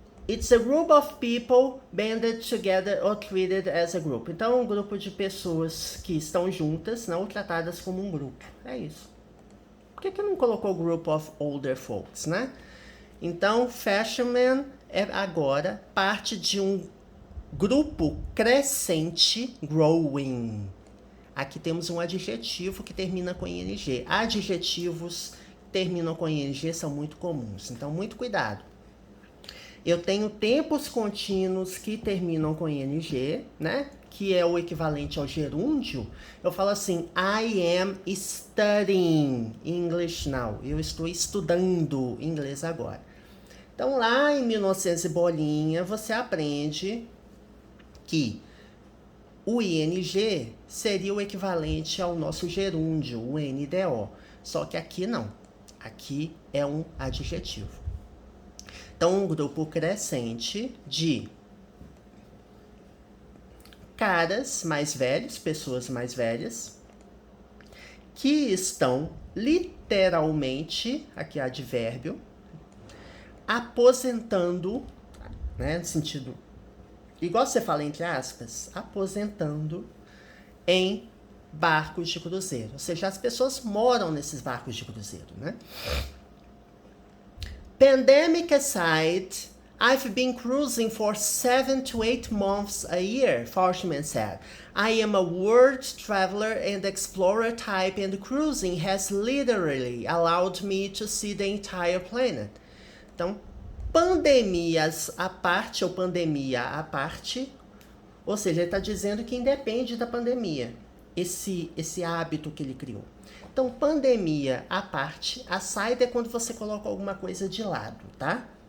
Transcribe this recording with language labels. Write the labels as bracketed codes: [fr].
[en] It's a group of people banded together or treated as a group. [pt] Então, é um grupo de pessoas que estão juntas, não tratadas como um grupo. É isso. Por que não colocou [en] group of older folks, [pt] né? Então, freshman é agora parte de um grupo crescente, growing. Aqui temos um adjetivo que termina com ing. Adjetivos que terminam com ing são muito comuns, então muito cuidado. Eu tenho tempos contínuos que terminam com ing, né? Que é o equivalente ao gerúndio. [en] Eu falo assim, I am studying English now. [pt] Eu estou estudando inglês agora. Então, lá em 1900 e bolinha, você aprende que o ing seria o equivalente ao nosso gerúndio, o NDO. Só que aqui não. Aqui é um adjetivo. Então, um grupo crescente de caras mais velhos, pessoas mais velhas, que estão literalmente, aqui é advérbio, aposentando, né, no sentido, igual você fala entre aspas, aposentando em barcos de cruzeiro. Ou seja, as pessoas moram nesses barcos de cruzeiro, né? [en] Pandemic aside, I've been cruising for 7 to 8 months a year, Forshman said. I am a world traveler and explorer type, and cruising has literally allowed me to see the entire planet. [pt] Então, pandemias à parte, ou pandemia à parte, ou seja, ele está dizendo que independe da pandemia, esse hábito que ele criou. Então, pandemia à parte, aside é quando você coloca alguma coisa de lado, tá?